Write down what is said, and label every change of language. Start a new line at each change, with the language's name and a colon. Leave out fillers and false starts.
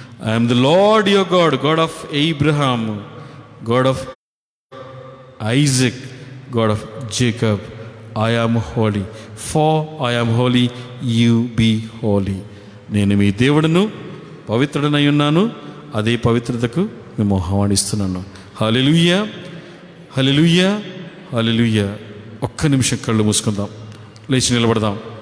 English: I'm the lord your god, god of Abraham, god of Isaac, God of Jacob. I am holy, for I am holy, you be holy.
Telugu: నేను మీ దేవుడును, పవిత్రుడనై ఉన్నాను, అదే పవిత్రతకు మేము ఆహ్వానిస్తున్నాను. హల్లెలూయా, హల్లెలూయా, హల్లెలూయా. ఒక్క నిమిషం కళ్ళు మూసుకుందాం, లేచి నిలబడదాం.